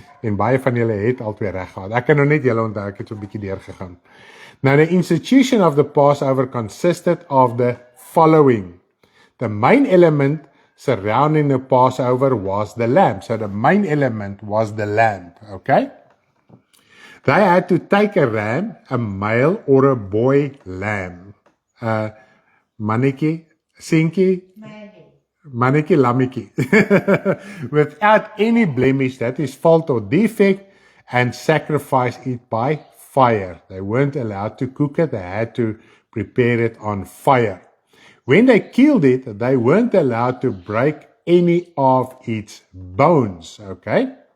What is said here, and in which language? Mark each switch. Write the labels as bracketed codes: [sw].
[af] En baie van julle het al twee reg gehad. Ek kan nou net julle onthou, ek het so 'n bietjie deurgegaan. [en] Now the institution of the Passover consisted of the following. The main element surrounding the Passover was the lamb. So the main element was the lamb, okay? They had to take a ram, a male or a boy lamb. [af] Mannetjie, seentjie, mannetjie lammetjie. [en] Without any blemish, that is fault or defect, and sacrifice it by fire. They weren't allowed to cook it, they had to prepare it on fire. When they killed it, they weren't allowed to break any of its bones, okay?